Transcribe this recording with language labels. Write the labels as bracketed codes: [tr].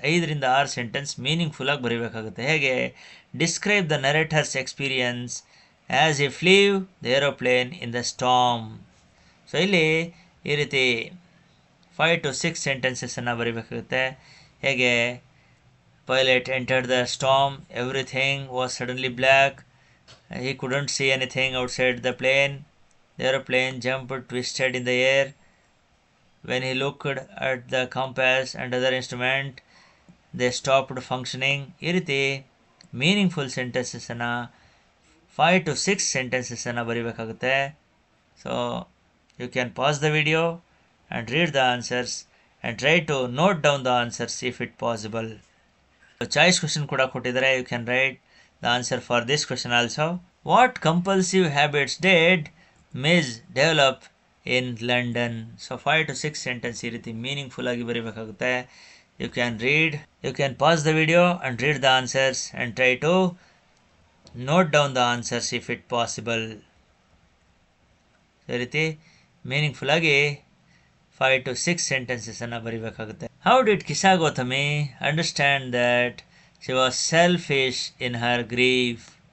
[kn] 5ರಿಂದ 6 sentence meaningful ಆಗಿ ಬರೀಬೇಕಾಗುತ್ತೆ. ಹೇಗೆ? [en] Describe the narrator's experience as he flew the aeroplane in the storm. [kn] So ಇಲ್ಲಿ ಈ ರೀತಿ 5 to 6 ಸೆಂಟೆನ್ಸಸ್ಸನ್ನು ಬರೀಬೇಕಾಗುತ್ತೆ. ಹೇಗೆ? [en] Pilot entered the storm. Everything was suddenly black. He couldn't see anything outside the plane. The airplane jumped, twisted in the air. When he looked at the compass and other instrument, they stopped functioning. [kn] ಈ ರೀತಿ meaningful ಸೆಂಟೆನ್ಸಸ್ಸನ್ನು 5 to 6 ಸೆಂಟೆನ್ಸಸ್ಸನ್ನು ಬರೀಬೇಕಾಗುತ್ತೆ. [en] So you can pause the video and read the answers and try to note down the answers if it possible. Choice question [kn] kuda kottidare, [en] you can write the answer for this question also. What compulsive habits did Miss develop in London? [kn] So 5 to 6 sentence ee riti meaningful agi baribekagutte. [en] You can pause the video and read the answers and try to note down the answers if it possible. [kn] So ee riti meaningful agi 5 to 6 ಸೆಂಟೆನ್ಸಸ್ಸನ್ನು ಬರೀಬೇಕಾಗುತ್ತೆ. [en] How did Kisa Gotami understand that she was selfish in her grief?